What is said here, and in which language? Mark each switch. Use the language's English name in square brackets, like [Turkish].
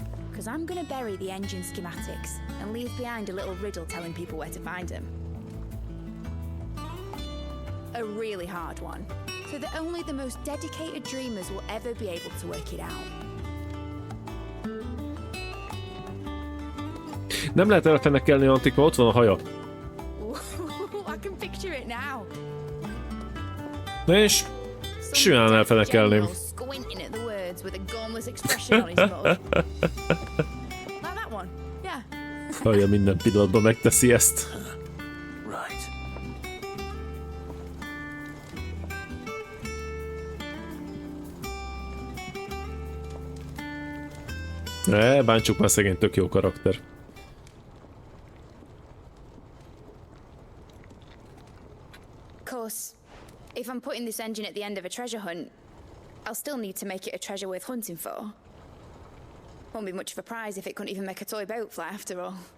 [English] Because I'm going to bury the engine schematics and leave behind a little riddle telling people where to find them. A really hard one, so that only the most dedicated dreamers will ever be able to work it out. [Hungarian] Nem lehet elfenekelni Antik, mert ott van a haja. [English] I can picture it now. [Hungarian] Na és simán elfenekelném. [English] Squinting at the words with a gormless expression on his mouth. Like that one, yeah. [Hungarian] Haja minden pillanatban megteszi ezt. [English] Right. [Hungarian] Ne, bántsuk már, szegény, tök jó karakter. [English] Of course, if I'm putting this engine at the end of a treasure hunt, I'll still need to make it a treasure worth hunting for. Won't be much of a prize if it couldn't even make a toy boat fly after all.